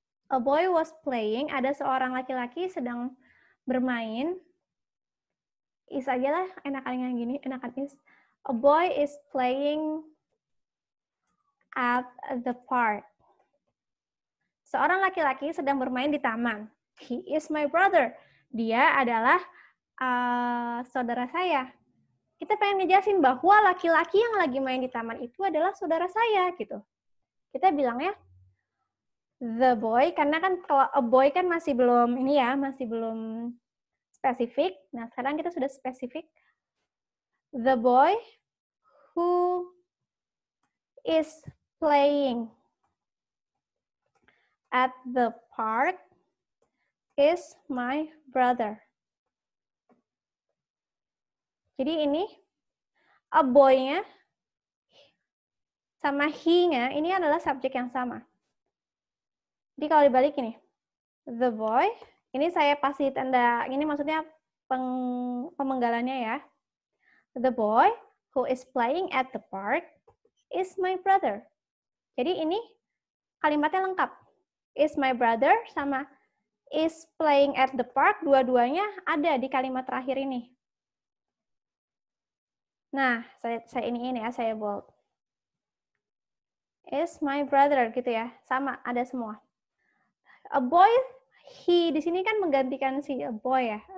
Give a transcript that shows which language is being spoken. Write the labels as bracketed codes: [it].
[en] A boy was playing, [id] ada seorang laki-laki sedang bermain. Is aja lah, enakan yang gini, enakan is. [en] A boy is playing at the park. [id] Seorang laki-laki sedang bermain di taman. [en] He is my brother. [id] Dia adalah saudara saya. Kita pengen ngejelasin bahwa laki-laki yang lagi main di taman itu adalah saudara saya gitu. Kita bilangnya the boy, karena kan kalau a boy kan masih belum ini ya, masih belum spesifik. Nah, sekarang kita sudah spesifik. [en] The boy who is playing at the park is my brother. [id] Jadi ini a boy-nya sama he-nya ini adalah subjek yang sama. Jadi kalau dibalik ini, the boy, ini saya pasti tanda, ini maksudnya pemenggalannya ya. [en] The boy who is playing at the park is my brother. [id] Jadi ini kalimatnya lengkap. [en] Is my brother sama is playing at the park, [id] dua-duanya ada di kalimat terakhir ini. Nah, saya ini ya, saya bold. [en] Is my brother [id] gitu ya, sama ada semua. A boy, he di sini kan menggantikan si a boy ya.